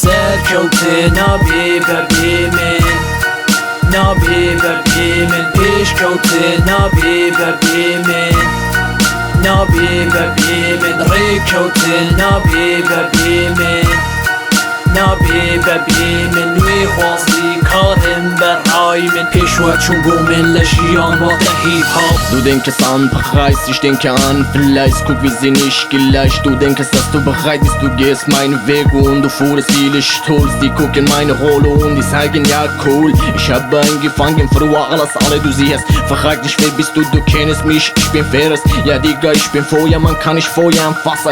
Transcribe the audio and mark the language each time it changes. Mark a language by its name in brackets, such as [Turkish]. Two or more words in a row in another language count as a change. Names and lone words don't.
[Central Kurdish] سەرکەوتێ نابێ بەبێ من نابێ بەبێ من پێشکەوتێ نابێ بەبێ من نابێ بەبێ من ڕێکەوتێ نابێ بەبێ من نابێ بەبێ من نوێ خوازی کارم بەڕای من پێشوە چون بۆ من لە ژیان واتە هیپ-هاپ. [German] Du denkst an Preis, ich denke an vielleicht, guck wir sind nicht gleich. Du denkst, dass du bereit bist, du gehst meinen Weg und du fuhrst viele Stolz. Die gucken meine Rolle und die sagen ja cool. Ich habe angefangen früher alles alle du siehst. Frag dich wer bist du kennst mich, ich bin Ferris. Ja Digga, ich bin Feuer, man kann nicht Feuer anfassen.